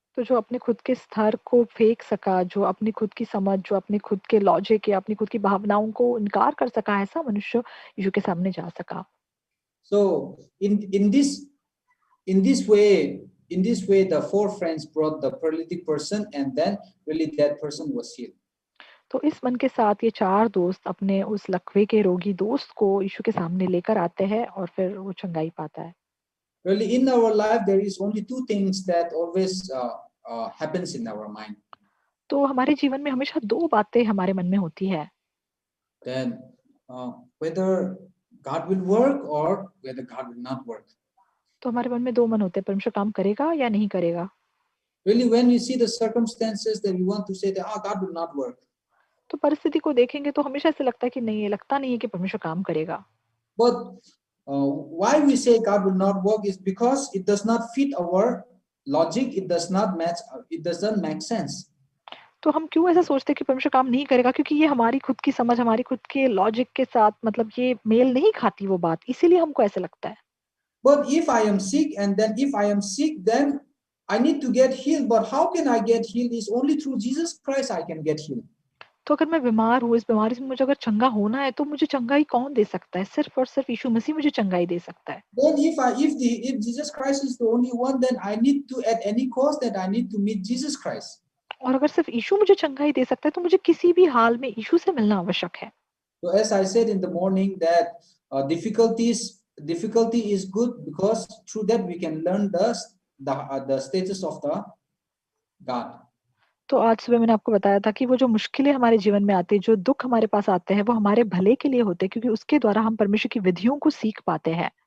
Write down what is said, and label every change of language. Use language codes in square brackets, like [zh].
[hi] तो जो अपने खुद के स्तर को फेंक सका, जो अपनी खुद की समझ, जो अपने खुद के लॉजिक या अपनी खुद की भावनाओं को इनकार कर सका, ऐसा मनुष्य यीशु के सामने जा सका। [en] So in this way the 4 friends brought the paralytic person, and then really that person was healed. [hi] तो इस मन के साथ ये 4 दोस्त अपने उस लकवे के रोगी दोस्त को यीशु के सामने लेकर आते हैं और फिर वो चंगाई पाता है। [en] Really, in our life, there is only 2 things that always happens in our mind. [hi] तो हमारे जीवन में हमेशा 2 बातें हमारे मन में होती है। [en] Then whether God will work or whether God will not work. [hi] तो हमारे मन में 2 मन होते हैं, परमेश्वर काम करेगा या नहीं करेगा। [en] Really, when we see the circumstances, then we want to say that God will not work. [hi] तो परिस्थिति को देखेंगे तो हमेशा ऐसे लगता है कि नहीं, ये लगता नहीं है कि परमेश्वर काम करेगा। [en] But why we say God will not work is because it does not fit our logic. It does not match. It doesn't make sense. [hi] तो हम क्यों ऐसा सोचते हैं कि परमेश्वर काम नहीं करेगा, क्योंकि ये हमारी खुद की समझ, हमारी खुद के लॉजिक के साथ मतलब ये मेल नहीं खाती वो बात, इसीलिए हमको ऐसे लगता है। [en] But if I am sick, and then if I am sick, then I need to get healed. But how can I get healed? Is only through Jesus Christ I can get healed. [hi] तो अगर मैं बीमार हूँ, इस बीमारी से मुझे अगर चंगा होना है तो मुझे चंगाई कौन दे सकता है? सिर्फ और सिर्फ यीशु मसीह मुझे चंगाई दे सकता है। [en] Then if Jesus Christ is the only one, then I need to at any cost that I need to meet Jesus Christ. [hi] और अगर सिर्फ यीशु मुझे चंगाई दे सकता है तो मुझे किसी भी हाल में यीशु से मिलना आवश्यक है। [en] So as I said in the morning that difficulty is good because through that we can learn the status of the God. [hi] तो आज सुबह मैंने आपको बताया था कि वो जो मुश्किलें हमारे जीवन में आती है, जो दुख हमारे पास आते हैं, वो हमारे भले के लिए होते हैं, क्योंकि उसके द्वारा हम परमेश्वर की विधियों को सीख पाते हैं।